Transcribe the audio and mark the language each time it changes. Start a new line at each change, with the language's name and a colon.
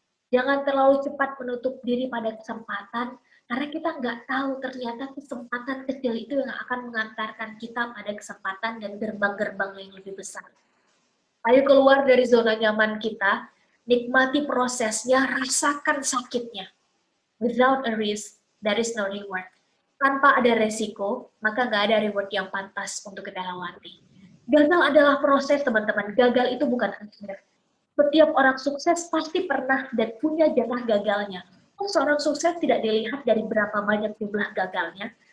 Indonesian: Jangan terlalu cepat menutup diri pada kesempatan, karena kita nggak tahu ternyata kesempatan kecil itu yang akan mengantarkan kita pada kesempatan dan gerbang-gerbang yang lebih besar. Ayo keluar dari zona nyaman kita, nikmati prosesnya, rasakan sakitnya.
English: Without a risk, there is no reward.
Indonesian: Tanpa ada resiko, maka nggak ada reward yang pantas untuk kita lewati. Gagal adalah proses, teman-teman. Gagal itu bukan akhir. Setiap orang sukses pasti pernah dan punya jatah gagalnya. Seorang sukses tidak dilihat dari berapa banyak jumlah gagalnya.